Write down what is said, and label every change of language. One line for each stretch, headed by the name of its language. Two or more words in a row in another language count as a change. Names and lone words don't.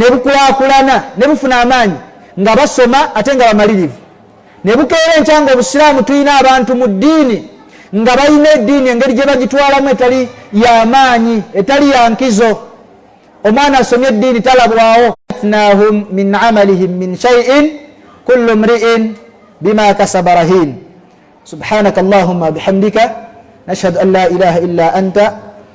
Ganda: bukulaakulana ne bufuna amaanyi nga basoma ate nga bamalirivu ne bukeera enkya nga obusiraamu tulina abantu mu ddiini nga balina eddiini engeri gye bagitwalamu etali y'amaanyi etali ya nkizo omwana asomye eddiini talabwawo
Arabic: ألتناهم من عملهم من شيء كل امرئ بما كسب رهين سبحانك اللهم وبحمدك نشهد أن لا إله إلا أنت